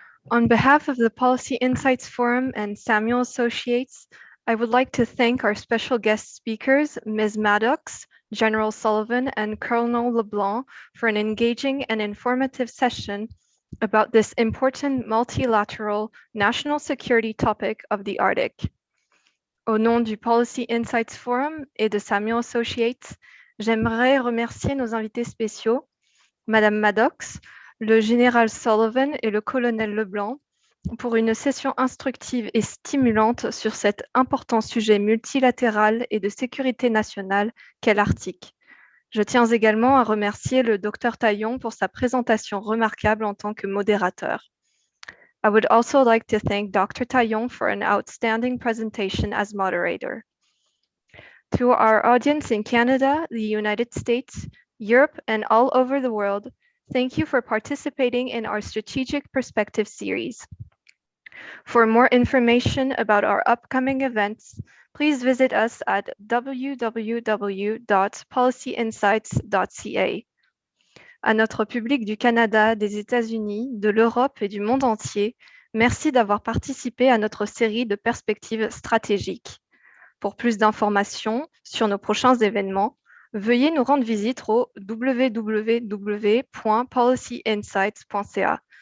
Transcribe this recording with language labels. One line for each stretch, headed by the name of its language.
English: On behalf of the Policy Insights Forum and Samuel Associates, I would like to thank our special guest speakers, Ms. Maddox, General Sullivan, and Colonel Leblanc, for an engaging and informative session about this important multilateral national security topic of the Arctic.
French: Au nom du Policy Insights Forum et de Samuel Associates, j'aimerais remercier nos invités spéciaux, Madame Maddox, le général Sullivan et le colonel Leblanc, pour une session instructive et stimulante sur cet important sujet multilatéral et de sécurité nationale qu'est l'Arctique. Je tiens également à remercier le Dr Taillon pour sa présentation remarquable en tant que modérateur.
English: I would also like to thank Dr. Taillon for an outstanding presentation as moderator. To our audience in Canada, the United States, Europe, and all over the world, thank you for participating in our Strategic Perspective series. For more information about our upcoming events, please visit us at www.policyinsights.ca.
French: À notre public du Canada, des États-Unis, de l'Europe et du monde entier, merci d'avoir participé à notre série de perspectives stratégiques. Pour plus d'informations sur nos prochains événements, veuillez nous rendre visite au www.policyinsights.ca.